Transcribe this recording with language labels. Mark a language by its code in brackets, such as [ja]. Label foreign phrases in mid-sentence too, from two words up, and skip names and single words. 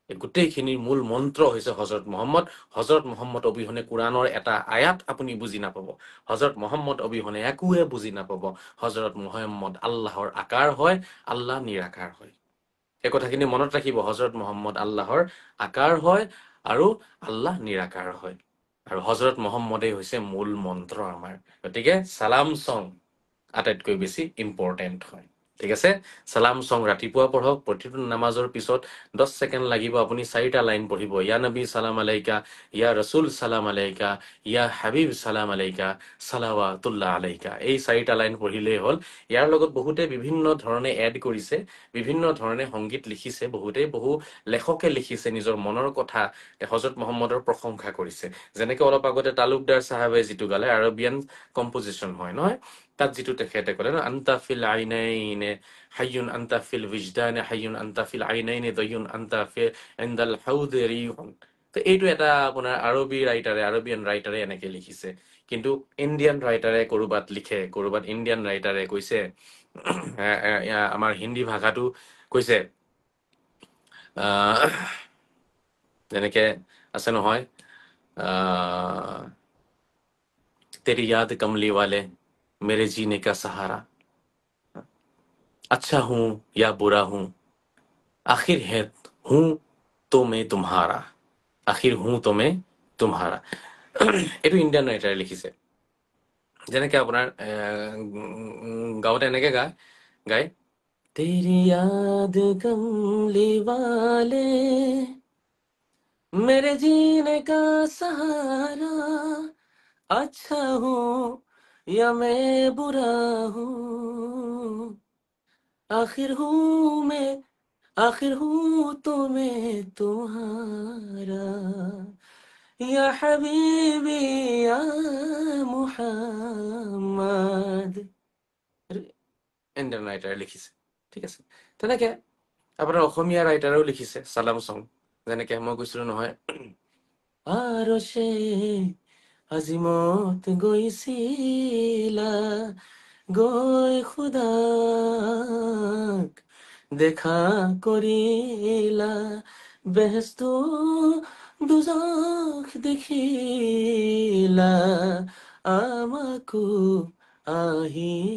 [as] এই গোটেইখিনিৰ মূল মন্ত্ৰ হৈছে হজৰত মহম্মদ অবিহনে কোৰাণৰ এটা আয়াত আপুনি বুজি নাপাব হজৰত মহম্মদ অবিহনে একোৱে বুজি নাপাব হজৰত মহম্মদ আল্লাহৰ আকাৰ হয় আল্লাহ নিৰাকাৰ হয় এই কথাখিনি মনত ৰাখিব হজৰত মহম্মদ আল্লাহৰ আকাৰ হয় আৰু আল্লাহ নিৰাকাৰ হয় আৰু হজৰত মহম্মদেই হৈছে মূল মন্ত্ৰ আমাৰ গতিকে সালাম সং আটাইতকৈ বেছি ইম্পৰ্টেণ্ট হয় ঠিক আছে সালাম সং ৰাতিপুৱা পঢ়ক প্ৰতিটো নামাজৰ পিছত 10 ছেকেণ্ড লাগিব আপুনি 4টা লাইন পঢ়িব ইয়া [ar] نبي سلام عليك يا رسول سلام عليك يا حبيب سلام عليك صلوات الله عليك [as] এই 4টা লাইন পঢ়িলেই হ'ল ইয়াৰ লগত বহুতে বিভিন্ন ধৰণে এড কৰিছে বিভিন্ন ধৰণে সংগীত লিখিছে বহুতে বহু লেখকে লিখিছে নিজৰ মনৰ কথা হযৰত মুহাম্মদৰ প্ৰশংসা কৰিছে যেনেকৈ অলপ আগতে তালুকদাৰ সাহাবে যিটো গালে [en] Arabian composition [as] হয় নহয় তাত যিটো তেখেতে ক'লে [ar] أنت في العينين حي أنت في الوجدان حي أنت في العينين دائم أنت في عند الحوض ريح [as] তো এইটো এটা আপোনাৰ আৰবিয়ান ৰাইটাৰে এনেকে লিখিছে কিন্তু ইণ্ডিয়ান ৰাইটাৰে কৰবাত লিখে কৰবাত ইণ্ডিয়ান ৰাইটাৰে কৈছে আমাৰ হিন্দী ভাষাটো কৈছে যেনেকে আছে নহয় [hi] तेरी याद कमली वाले मेरे जीने का सहारा अच्छा हूं या बुरा हूं आखिर है हूं तो मैं तुम्हारा आखिर हूं तो मैं तुम्हारा [as] এইটো ইণ্ডিয়ান ৰাইটাৰে লিখিছে যেনেকে আপোনাৰ গাওঁতে এনেকে গায় [hi] तेरी याद कमली वाले मेरे जीने का सहारा अच्छा हूं या मैं बुरा हूं आखिर हूं तो मैं तुम्हारा [ar] يا حبيبي يا [as] मुहम्मद ইণ্ডিয়ান ৰাইটাৰে লিখিছে ঠিক আছে তেনেকে আপোনাৰ অসমীয়া ৰাইটাৰেও লিখিছে সালাম সং যেনেকে মই কৈছিলো নহয় আৰশে আজিমত গৈছিলা গৈ খুদাক দেখা কৰিলা বেহেস্ত দুজখ দেখিলা আমাকো আহি